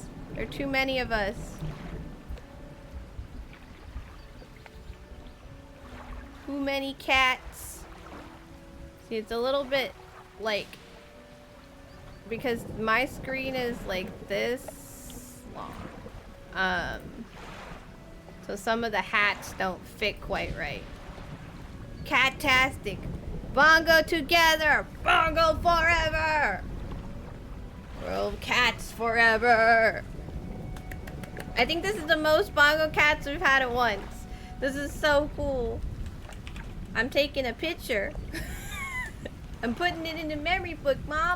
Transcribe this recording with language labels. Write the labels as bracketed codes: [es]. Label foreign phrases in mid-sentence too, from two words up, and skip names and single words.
[en] There are too many of us. Too many cats. See, it's a little bit like, because my screen is like this long. So some of the hats don't fit quite right. Catastic. Bongo together. Bongo forever. World cats forever. I think this is the most bongo cats we've had at once. This is so cool. I'm taking a picture. I'm putting it in the memory book, Mom.